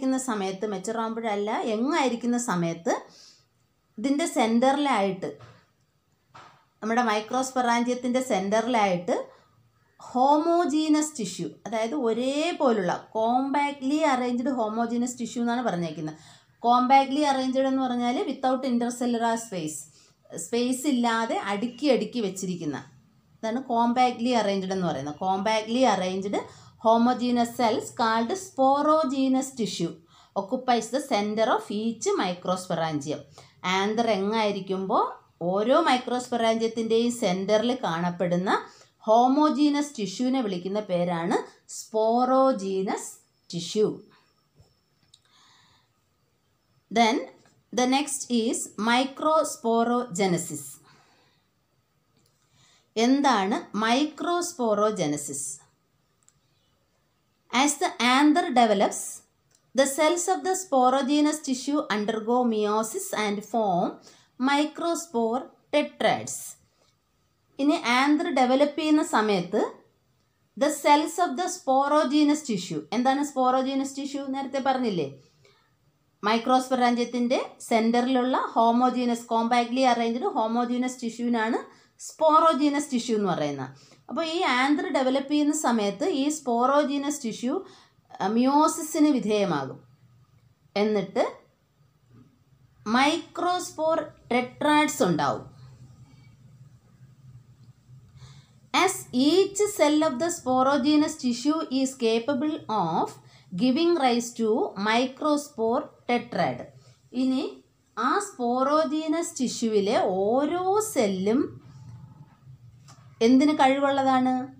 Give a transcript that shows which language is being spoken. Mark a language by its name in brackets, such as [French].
[Malayalam] സമയത്ത് മെച്ചുറാകുമ്പോഴല്ല, യങ്ങായിരിക്കുന്ന സമയത്ത് ഇതിൻ്റെ സെൻറ്ററിലായിട്ട്, നമ്മുടെ മൈക്രോസ്പൊറാഞ്ചിയത്തിൻ്റെ സെൻറ്ററിലായിട്ട് ഹോമോജീനസ് ടിഷ്യൂ, അതായത് ഒരേപോലുള്ള കോമ്പാക്ട്ലി അറേഞ്ച്ഡ് ഹോമോജീനസ് ടിഷ്യൂ എന്നാണ് പറഞ്ഞേക്കുന്നത്. കോമ്പാക്ട്ലി അറേഞ്ച്ഡ് എന്ന് പറഞ്ഞാൽ വിത്തൗട്ട് ഇൻ്റർസെല്ലുലാർ സ്പേസ് ഇല്ലാതെ അടുക്കി വെച്ചിരിക്കുന്ന, അതാണ് കോമ്പാക്ട്ലി അറേഞ്ച്ഡ് എന്ന് പറയുന്നത്. [English] Compactly arranged homogeneous cells called sporogenous tissue occupies the center of each microsporangium. [Malayalam] Anther എങ്ങായിരിക്കുമ്പോൾ ഓരോ മൈക്രോസ്പൊറാഞ്ചിയത്തിൻ്റെയും സെൻറ്ററിൽ കാണപ്പെടുന്ന ഹോമോജീനസ് ടിഷ്യൂവിനെ വിളിക്കുന്ന പേരാണ് sporogenous tissue. [English] Then the next is microsporogenesis. [Malayalam] എന്താണ് microsporogenesis? [English] As the anther develops, the cells of the sporogenous tissue undergo meiosis and form microspore tetrads. [Malayalam] ഇനി anther develop ചെയ്യുന്ന സമയത്ത് [English] the cells of the sporogenous tissue, [Malayalam] എന്താണ് sporogenous tissue? നേരത്തെ പറഞ്ഞില്ലേ, മൈക്രോസ്പൊറാഞ്ചിയത്തിൻ്റെ സെൻറ്ററിലുള്ള homogeneous compactly arranged homogeneous ടിഷ്യൂവിനാണ് sporogenous tissue എന്ന് പറയുന്നത്. അപ്പോൾ ഈ ആന്തർ ഡെവലപ്പ് ചെയ്യുന്ന സമയത്ത് ഈ സ്പോറോജീനസ് ടിഷ്യൂ മിയോസിസിന് വിധേയമാകും. എന്നിട്ട് മൈക്രോസ്പോർ ടെട്രാഡ്സ് ഉണ്ടാവും. [English] As each cell of the sporogenous tissue is capable of giving rise to microspore tetrad. [Malayalam] ഇനി ആ സ്പോറോജീനസ് ടിഷ്യൂവിലെ ഓരോ സെല്ലും എന്തിന് കഴിവുള്ളതാണ്?